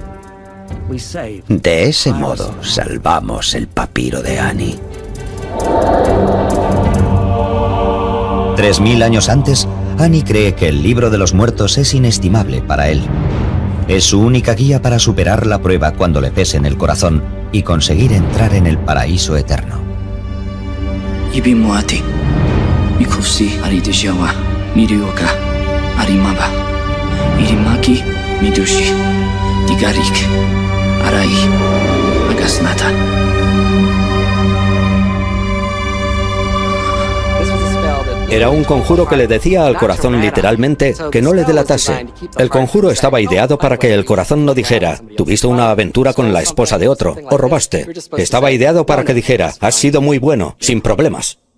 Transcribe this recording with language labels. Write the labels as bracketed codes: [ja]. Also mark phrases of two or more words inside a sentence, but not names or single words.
[es] De ese modo salvamos el papiro de Annie. 3000 años antes, Annie cree que el libro de los muertos es inestimable para él. Es su única guía para superar la prueba cuando le pesen el corazón y conseguir entrar en el paraíso eterno. Ibimuati, Mikufsi Aridejawa, Mirioka, Arimaba, Irimaki, Midushi, Digarik, Arai, Agasnata. Era un conjuro que le decía al corazón literalmente que no le delatase. El conjuro estaba ideado para que el corazón no dijera, tuviste una aventura con la esposa de otro, o robaste. Estaba ideado para que dijera, has sido muy bueno, sin problemas.